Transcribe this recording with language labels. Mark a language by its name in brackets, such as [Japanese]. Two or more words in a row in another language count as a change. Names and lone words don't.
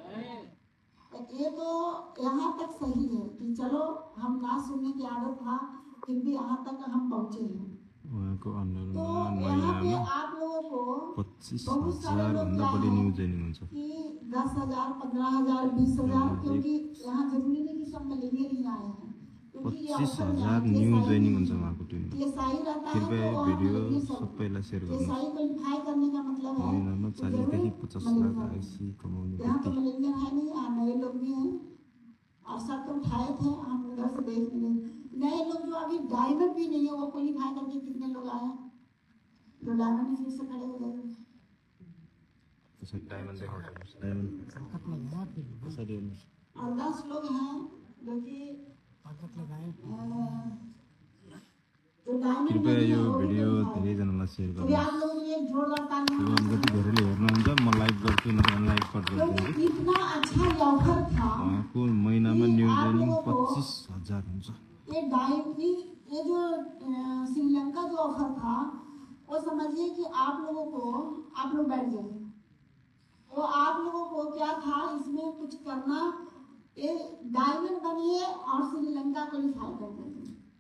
[Hindi] ये तो यहाँ तक सही है कि चलो हम ना सुनने की आदत था, फिर भी यहाँ तक हम पहुंचे हैं। तो यहाँ पे आप लोगों को 25,000 बड़ी न्यूज देनी कि 10,000, 15,000, 20,000, क्योंकि यहाँ जरूरी नहीं कि सब मिलेनियर ही आए हैं। [Nepali] 25,000 [English] new joining [Nepali] हुन्छ उहाँको टिममा। कृपया भिडियो सबैलाई शेयर गर्नुहोस्। महीनामा 40 देखि 50 लाख आइसी कमाउने [Hindi] यहाँ तो मिलेनियर है नहीं, नए लोग भी हैं और सब तो उठाए थे। हम उधर से देख लिए नए लोग जो अभी डायमंड भी नहीं है, वो क्वालिफाई करके कितने लोग आए जो डायमंड में फिर से खड़े हो गए। डायमंड देखो, और 10 लोग हैं जो कि जो डायमंड [Nepali] कृपया [Hindi] नहीं है, [Nepali] यो [Hindi] वो भी [Nepali] भिडियो [Hindi] दिखाएं। [Nepali] धेरैजनालाई सेयर [Hindi] तो [Nepali] गर्नुहोस्। [Hindi] आप लोगों ने एक जोरदार ताली [Nepali] भगवान कति धेरैले हेर्नुहुन्छ, म लाइक गर्छु नत्र अनलाइक गरिदिन्छु। [Hindi] क्योंकि इतना अच्छा ऑफर था। [Nepali] उहाँको महिनामा न्यू [Hindi] आप [Nepali] जोइनिङ [Hindi] लोगों को [Nepali] 25,000 हुन्छ। [Hindi] ये जो श्रीलंका जो ऑफर था, वो समझिए कि आप लोगों को, आप लोग बैठ जाइए, वो आप लोगों को क्या था इसमें कुछ करना, ये डायमंड बनिए और श्रीलंका क्वालिफाई कर दीजिए।